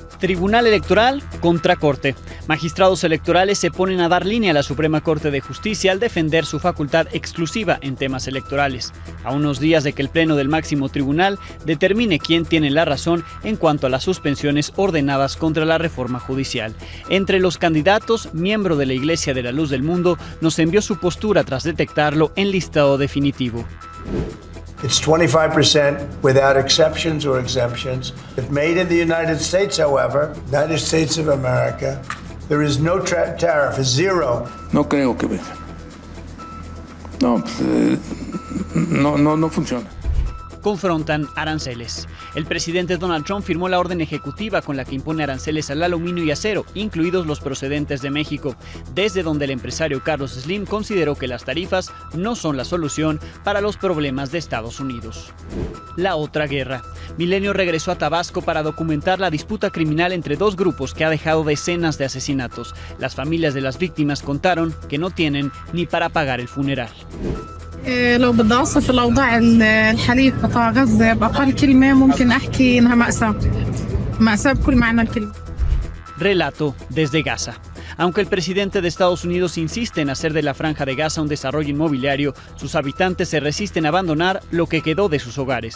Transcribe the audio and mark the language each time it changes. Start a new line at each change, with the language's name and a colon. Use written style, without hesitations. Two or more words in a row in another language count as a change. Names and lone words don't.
Spanish: Tribunal Electoral contra Corte. Magistrados electorales se ponen a dar línea a la Suprema Corte de Justicia al defender su facultad exclusiva en temas electorales, a unos días de que el Pleno del máximo tribunal determine quién tiene la razón en cuanto a las suspensiones ordenadas contra la reforma judicial. Entre los candidatos, miembro de la Iglesia de la Luz del Mundo nos envió su postura tras detectarlo en listado definitivo.
English: It's 25% without exceptions or exemptions. If made in the United States, however, United States of America, there is no tariff, it's zero.
Spanish: No creo que venga. No funciona. Confrontan aranceles. El presidente Donald Trump firmó la orden ejecutiva con la que impone aranceles al aluminio y acero, incluidos los procedentes de México, desde donde el empresario Carlos Slim consideró que las tarifas no son la solución para los problemas de Estados Unidos. La otra guerra. Milenio regresó a Tabasco para documentar la disputa criminal entre dos grupos que ha dejado decenas de asesinatos. Las familias de las víctimas contaron que no tienen ni para pagar el funeral.
Arabic: لو بدي أوصف الأوضاع الحالية في قطاع غزة بأقل كلمة ممكن أحكي إنها مأساة بكل معنى الكلمة.
Spanish: Relato desde Gaza. Aunque el presidente de Estados Unidos insiste en hacer de la Franja de Gaza un desarrollo inmobiliario, sus habitantes se resisten a abandonar lo que quedó de sus hogares.